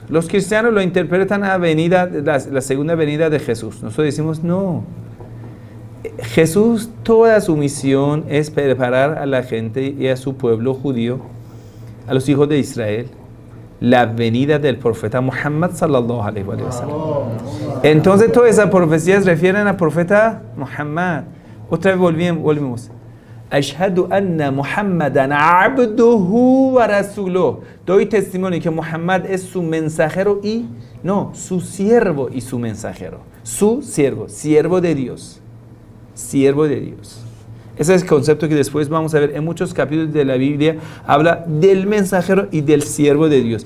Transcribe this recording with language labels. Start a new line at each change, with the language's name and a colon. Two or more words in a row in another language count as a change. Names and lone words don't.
Spanish: Los cristianos lo interpretan a la segunda venida de Jesús. Nosotros decimos, no. Jesús, toda su misión es preparar a la gente y a su pueblo judío, a los hijos de Israel, la venida del profeta Muhammad
Arabic: صلى الله عليه وسلم.
Spanish: Entonces todas esas profecías refieren al profeta Muhammad. Otra vez volvemos.
Arabic: أشهد أن محمدا عبده ورسوله.
Spanish: Doy testimonio que Muhammad es su mensajero su siervo y su mensajero. Su siervo, siervo de Dios. Siervo de Dios. Ese es el concepto que después vamos a ver en muchos capítulos de la Biblia. Habla del mensajero y del siervo de Dios.